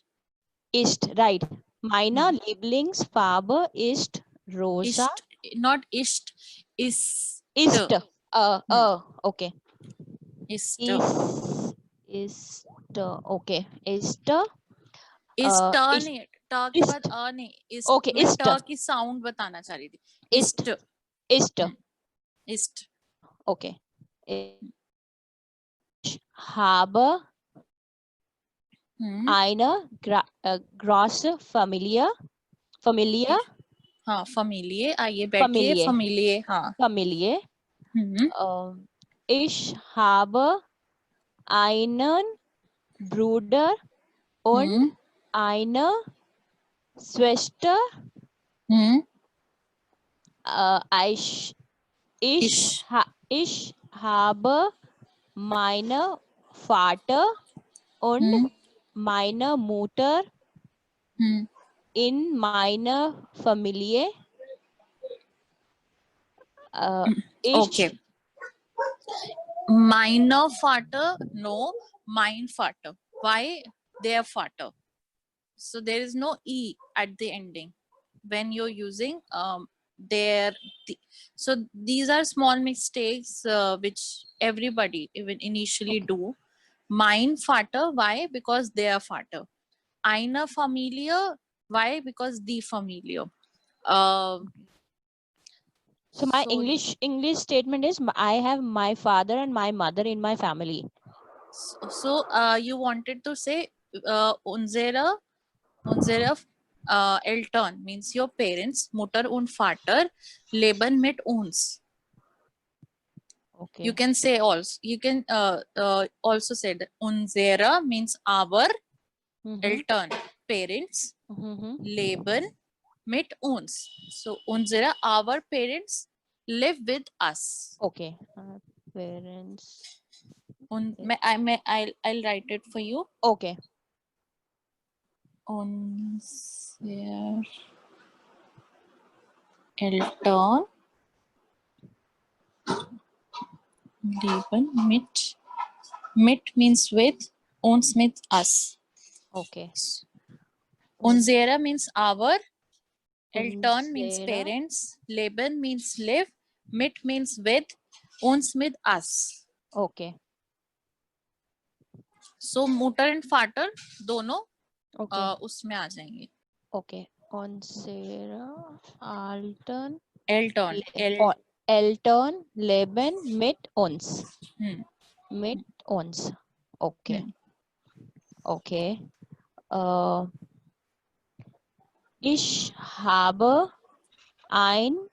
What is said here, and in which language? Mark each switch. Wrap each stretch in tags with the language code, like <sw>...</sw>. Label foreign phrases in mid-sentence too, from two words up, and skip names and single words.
<de>Ist, right. Meine Lieblingsfarbe ist rosa. Ist, not ist. Ist. Ist. Okay. Ist. Ist. Okay. Ist. Ist ist-</de> <hi>नहीं ट के</hi> <de>ist.</de> <hi>बाद अ नहीं इस</hi> <en>Okay,</en> <hi>मैं</hi> <de>ist.</de> <hi>ट की साउंड बताना चाह रही थी</hi> <de>Ist. Ist. ist</de> <en>Okay.</en> <de>Ich habe eine große Familie.</de> <hi>हाँ familie आइए बैठिए</hi> <de>Familie.</de> <hi>familie हाँ</hi> <de>Familie. Ich habe einen Bruder und eine Schwester. Ich habe meinen Vater und meine Mutter in meiner Familie.</de> <en>Okay.</en> <de>Meiner Vater, no, mein Vater.</de> <en>Why? Their Vater. So there is no E at the ending when you're using their. So these are small mistakes which everybody even initially do.</en> <de>Mein Vater,</de> <en>why? Because their Vater.</en> <de>Eine Familie,</de> <en>why? Because the Familie. So my So- English statement is I have my father and my mother in my family. So you wanted to say</en> <de>unsere Eltern</de> <en>means your parents,</en> <de>Mutter und Vater leben mit uns.</de> <en>Okay. You can say also. You can also say that unsere means our Eltern, parents</en> <de>leben mit uns.</de> <en>So unsere our parents live with us. Okay. Parents. I'll write it for you. Okay.</en> <de>Unsere Eltern leben mit</de> <en>means with,</en> <de>uns mit us.</de> <en>Okay. Unsere means our, Eltern means</en> <de>Unsere.</de> <en>parents, leben means live, mit means with,</en> <de>uns mit us.</de> <en>Okay. So Mutter and Vater दोनों Okay.</en> <hi>उसमें आ जाएंगे.</hi> <de>Okay. Unsere Eltern. Eltern. Eltern leben mit uns. Mit Hmm. uns. Okay. Hmm. Okay. Ich habe ein</de>